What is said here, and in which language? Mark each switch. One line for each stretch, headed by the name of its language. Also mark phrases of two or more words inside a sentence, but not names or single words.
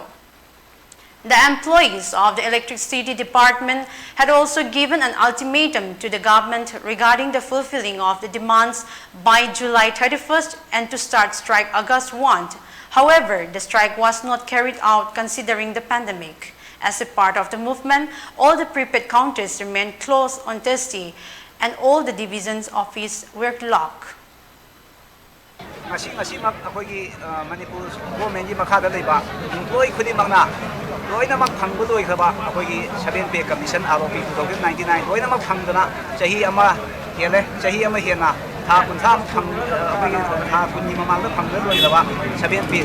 English: The employees of the Electricity Department had also given an ultimatum to the government regarding the fulfilling of the demands by July 31st and to start strike August 1. However, the strike was not carried out considering the pandemic. As a part of the movement, all the prepaid counters remained closed on Thursday and all the division's offices were locked.
Manipuri: Manipur government makada leba employee khudimangna loinamak phangbu loikhaba akhoi 7
English: pay commission
Manipuri: ROP 2099 loinamak phangdana chahi ama hele chahi ama hena tha kuntham phang akhoi tha kunni mamangda phangda loilaba 7 pay